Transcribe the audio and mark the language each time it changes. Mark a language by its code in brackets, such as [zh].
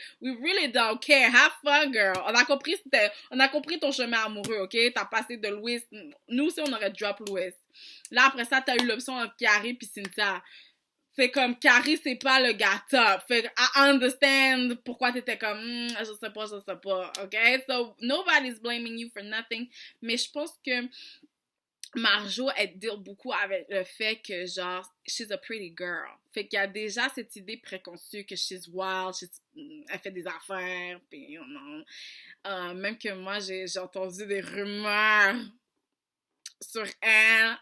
[en] We really don't care. Have fun, girl. [fr] On a compris ton chemin amoureux, OK? T'as passé de Louis. Nous aussi, on aurait drop Louis. Là, après ça, t'as eu l'option entre Carrie pis Cynthia. C'est comme, Carrie, c'est pas le gars top. Fait que, [en] I understand [fr] pourquoi t'étais comme, je sais pas, OK? [en] So, nobody's blaming you for nothing. [fr] Mais je pense que Marjo, elle deal beaucoup avec le fait que, genre, [en] she's a pretty girl. [fr] Fait qu'il y a déjà cette idée préconçue que [en] she's wild, [fr] elle fait des affaires, pis, [en] you know. [fr] Même que moi, j'ai entendu des rumeurs sur elle.